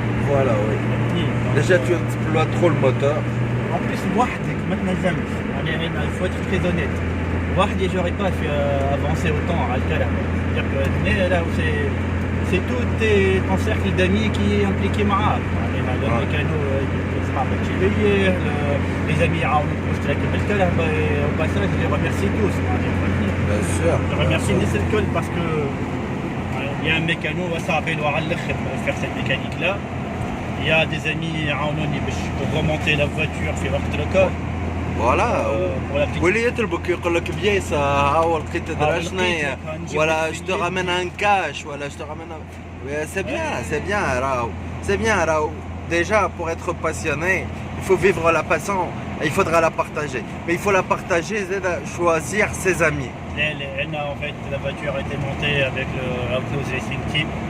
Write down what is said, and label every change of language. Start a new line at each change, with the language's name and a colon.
French: Voilà, oui. Déjà tu exploites trop le moteur. En plus
Arabic: وحدك ما تنجمش، يعني
French: il faut être très honnête.
Arabic: وحدي
French: j'aurais pas fait avancer autant
Arabic: على الكلام.
French: Mais là, c'est tout ton cercle d'amis qui est impliqué
Arabic: معاك. يعني هذا اللي كانوا اصحابك الشبيه
French: les amis
Arabic: يعاونوك باش تركب الكهرباء
French: au passage je les remercie tous. Bien sûr. Je remercie
Arabic: الناس الكل
French: parce que il y a un mécano
Arabic: صعب له على الاخر
French: pour faire cette mécanique là. Il y a des amis
Arabic: يعاونوني باش
French: pour remonter la voiture
Arabic: في وقت الكار.
French: Voilà. Pour la petite.
Arabic: واللي يطلبك يقول لك بياسة ها هو لقيت درا شنيا ولا
French: je te ramène un cash
Arabic: ولا
French: je te ramène un... c'est bien
Arabic: راهو
French: c'est bien راهو. Déjà pour être passionné il faut vivre la passion et il faudra la partager mais il faut la partager choisir ses amis. En fait la voiture a été montée avec le Outlaws Racing Team.